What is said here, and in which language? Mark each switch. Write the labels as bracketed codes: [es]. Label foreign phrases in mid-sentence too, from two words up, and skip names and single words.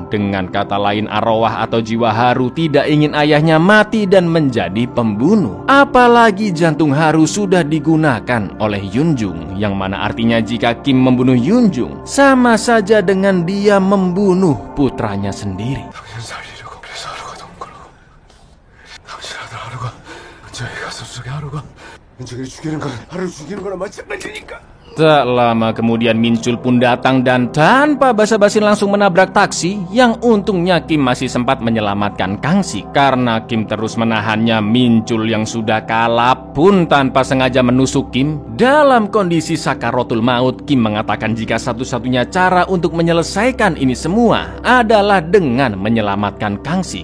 [id] Dengan kata lain, arwah atau jiwa Haru tidak ingin ayahnya mati dan menjadi pembunuh. Apalagi jantung Haru sudah digunakan oleh Yunjung, yang mana artinya jika Kim membunuh Yunjung sama saja dengan dia membunuh putranya sendiri. [ko] 당신 살리려고 그래서 하루가 돈 걸고 당신 아들 하루가 은정이 가슴 속에 하루가 은정이를 죽이는 건 하루를 죽이는 거랑 마찬가지니까. [id] Tak lama kemudian Min-chul pun datang dan tanpa basa-basi langsung menabrak taksi. Yang untungnya Kim masih sempat menyelamatkan Kang Sik. Karena Kim terus menahannya, Min-chul yang sudah kalap pun tanpa sengaja menusuk Kim. Dalam kondisi sakaratul maut, Kim mengatakan jika satu-satunya cara untuk menyelesaikan ini semua adalah dengan menyelamatkan Kang Sik.